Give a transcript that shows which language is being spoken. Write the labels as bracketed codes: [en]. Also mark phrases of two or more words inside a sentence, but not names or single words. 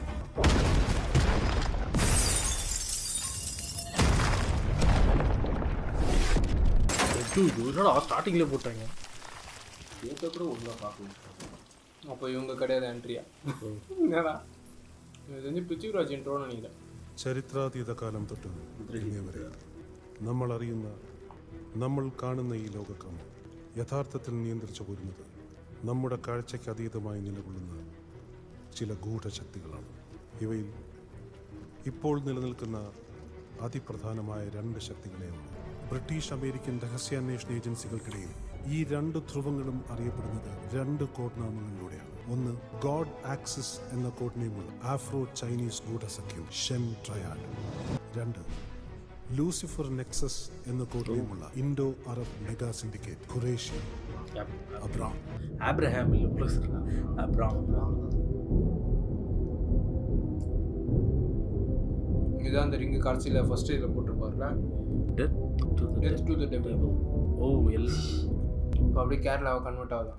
[ta] என்னடா ஸ்டார்டிங்லேயே போட்டாங்க. ஏற்ற கூட ஒழுங்காக பார்க்கணும். அப்போ இவங்க கிடையாது ஆண்ட்ரியா. என்னடா இது வந்து பிருத்திவிராஜ் இன்ட்ரோன்னு நினைக்கிறேன். [ml] ചരിത്രാതീത കാലം തൊട്ട് ഇന്നേവരെ നമ്മൾ അറിയുന്ന നമ്മൾ കാണുന്ന ഈ ലോകക്രമം യഥാർത്ഥത്തിൽ നിയന്ത്രിച്ചു പോരുന്നത് നമ്മുടെ കാഴ്ചയ്ക്ക് അതീതമായി നിലകൊള്ളുന്ന ചില ഗൂഢശക്തികളാണ്. ഇവയിൽ ഇപ്പോൾ നിലനിൽക്കുന്ന അതിപ്രധാനമായ രണ്ട് ശക്തികളെയാണ്. ബ്രിട്ടീഷ് അമേരിക്കൻ രഹസ്യാന്വേഷണ ഏജൻസികൾക്കിടയിൽ ഈ രണ്ട് ധ്രുവങ്ങളും അറിയപ്പെടുന്നത് രണ്ട് കോഡ് നാമങ്ങളിലൂടെയാണ്. ഒന്ന് ഗോഡ് ആക്സിസ് എന്ന കോഡ് നെയിമുള്ള ആഫ്രോ ചൈനീസ് ഗൂഢസഖ്യം ഷെൻ ട്രയാഡ്. രണ്ട് ലൂസിഫർ നെക്സസ് എന്ന കോഡ് നെയിമുള്ള ഇൻഡോ അറബ് മെഗാ സിൻഡിക്കേറ്റ് ഖുറേഷി [ta] ஆப்ரஹாம் இதுதான் அந்த ரிங்கு கடைசியில் ஃபர்ஸ்ட் இதில் போட்டிருப்பாருல [en] death to the devil. ஓ எல் [ta] இப்போ அப்படியே கேரளாவை கன்வெர்ட் ஆகுதான்.